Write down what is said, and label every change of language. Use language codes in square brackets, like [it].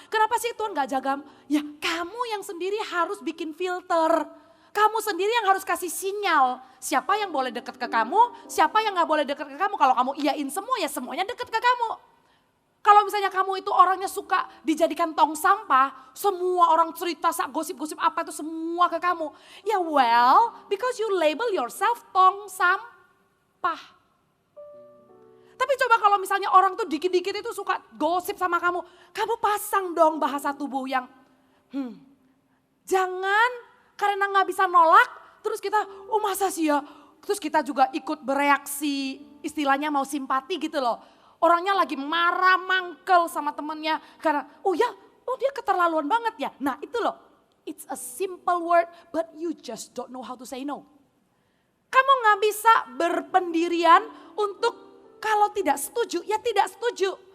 [id] Kenapa sih Tuhan gak jaga? Ya kamu yang sendiri harus bikin filter. Kamu sendiri yang harus kasih sinyal. Siapa yang boleh dekat ke kamu, siapa yang gak boleh dekat ke kamu. Kalau kamu iyain semua, ya semuanya dekat ke kamu. Kalau misalnya kamu itu orangnya suka dijadikan tong sampah, semua orang cerita, gosip-gosip apa itu semua ke kamu. [en] Ya well, because you label yourself [id] tong sampah. Tapi coba kalau misalnya orang tuh dikit-dikit itu suka gosip sama kamu pasang dong bahasa tubuh yang, jangan karena nggak bisa nolak, terus kita, oh masa sih ya, terus kita juga ikut bereaksi, istilahnya mau simpati gitu loh. Orangnya lagi marah, mangkel sama temennya, karena oh dia keterlaluan banget ya. Nah itu loh, [en] it's a simple word, but you just don't know how to say no. [id] Kamu nggak bisa berpendirian untuk kalau tidak setuju, ya tidak setuju.